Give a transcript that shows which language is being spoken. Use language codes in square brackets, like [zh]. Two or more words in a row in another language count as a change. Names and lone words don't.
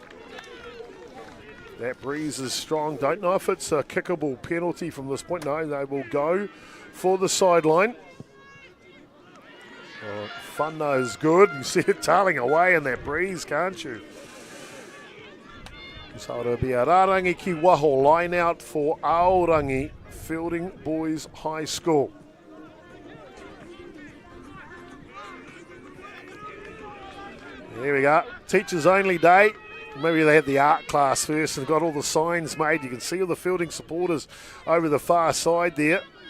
[en] That breeze is strong. Don't know if it's a kickable penalty from this point. No, they will go for the sideline. Whana is good. You see it tailing away in that breeze, can't you? So it'll be a [mi] Rarangi ki waho [en] line out for Aorangi Feilding Boys High School. There we go. Teachers only day. Maybe they had the art class first and got all the signs made. You can see all the Feilding supporters over the far side there.